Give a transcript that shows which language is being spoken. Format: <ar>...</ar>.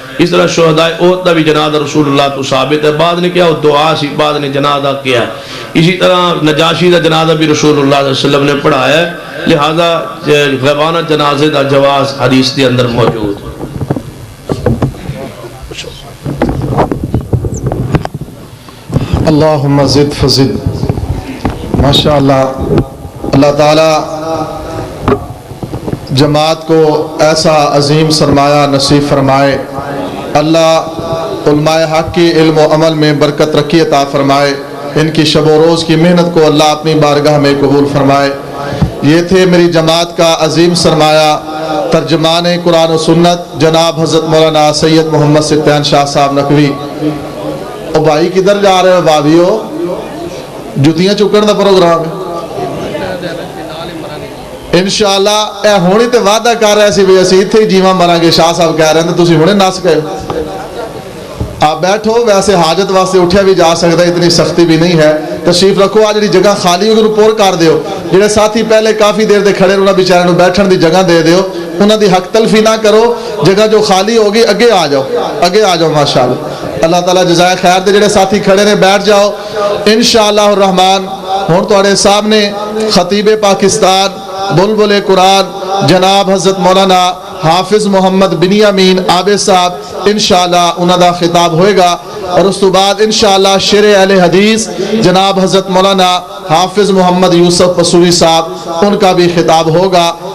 <pa>اس طرح شہداء احد دا بھی جنازہ رسول اللہ تو ثابت ہے. بعد نے کیا دعا سی بعد نے جنازہ کیا. اسی طرح نجاشی دا جنازہ بھی رسول اللہ صلی اللہ علیہ وسلم نے پڑھایا ہے. لہذا غیبانہ جنازے دا جواز حدیث دے اندر موجود.</pa> <ar>اللہم زد فزد.</ar> <ur>ماشاءاللہ اللہ تعالی جماعت کو ایسا عظیم سرمایہ نصیب فرمائے. اللہ علماء حق کی علم و عمل میں برکت رکھی عطا فرمائے. ان کی شب و روز کی محنت کو اللہ اپنی بارگاہ میں قبول فرمائے. یہ تھے میری جماعت کا عظیم سرمایہ ترجمان قرآن و سنت جناب حضرت مولانا سید محمد ستیان شاہ صاحب نقوی.</ur> <pa>او بھائی کدھر جا رہے ہو بھابیو؟ جتیاں چکن دا پروگرام ہے انشاءاللہ. اے ہونی تے وعدہ کر رہے سی بھی اسی اتھے ہی جیواں مران گے. شاہ صاحب کہہ رہے ہیں تو تسی ہونے نس گئے. آپ بیٹھو ویسے حاجت واسطے اٹھیا بھی جا سکتا ہے اتنی سختی بھی نہیں ہے. تشریف رکھو آج جگہ خالی ہوگی پور کر دیو. جڑے ساتھی پہلے کافی دیر دے کھڑے انہاں بیچارے نوں بیٹھن دی جگہ دے دیو. انہاں دی حق تلفی نہ کرو. جگہ جو خالی ہوگی اگے آ جاؤ اگے آ جاؤ. ماشاءاللہ اللہ تعالیٰ جزائے خیر دے. جڑے ساتھی کھڑے نے بیٹھ جاؤ انشاءاللہ الرحمن. ہن تواڈے سامنے خطیب پاکستان بلبل قرآن جناب حضرت مولانا حافظ محمد بنیامین عابد صاحب انشاءاللہ انہاں دا خطاب ہوئے گا اور اس تو بعد انشاءاللہ شیر اہل حدیث جناب حضرت مولانا حافظ محمد یوسف پسوری صاحب</pa> <ur>ان کا بھی خطاب ہوگا.</ur>